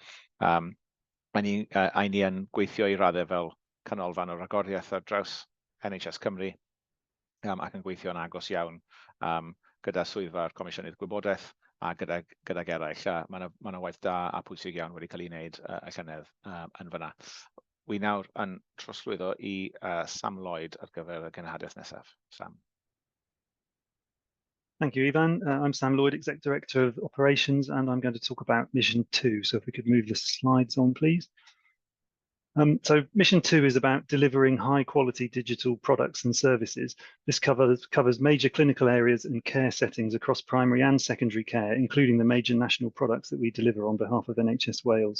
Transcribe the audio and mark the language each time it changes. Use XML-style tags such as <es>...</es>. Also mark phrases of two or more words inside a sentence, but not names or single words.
<cy>A ni yn gweithio i raddau fel canolfan o ragoriaeth ar draws NHS Cymru ac yn gweithio yn agos iawn gyda swyddfa'r Comisiynydd Gwybodaeth a gydag eraill. Mae yna waith da a pwysig iawn wedi cael ei wneud y llynedd yn fyna. Wi nawr yn trosglwyddo i Sam Lloyd ar gyfer y genhadaeth nesaf. Sam.</cy> <en>Thank you, Ivan. I'm Sam Lloyd, Exec Director of Operations, and I'm going to talk about Mission 2. So if we could move the slides on, please. So Mission 2 is about delivering high-quality digital products and services. This covers major clinical areas and care settings across primary and secondary care, including the major national products that we deliver on behalf of NHS Wales.</en>